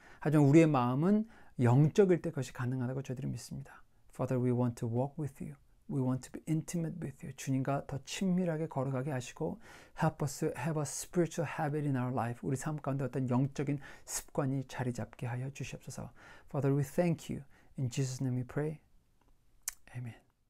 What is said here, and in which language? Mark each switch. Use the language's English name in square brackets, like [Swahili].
[Korean] 하지만 우리의 마음은 영적일 때 그것이 가능하다고 저희들이 믿습니다. [English] Father, we want to walk with you. We want to be intimate with you. [Korean] 주님과 더 친밀하게 걸어가게 하시고 [English] help us to have a spiritual habit in our life. [Korean] 우리 삶 가운데 어떤 영적인 습관이 자리 잡게 하여 주시옵소서. [English] Father, we thank you. In Jesus' name we pray. Amen.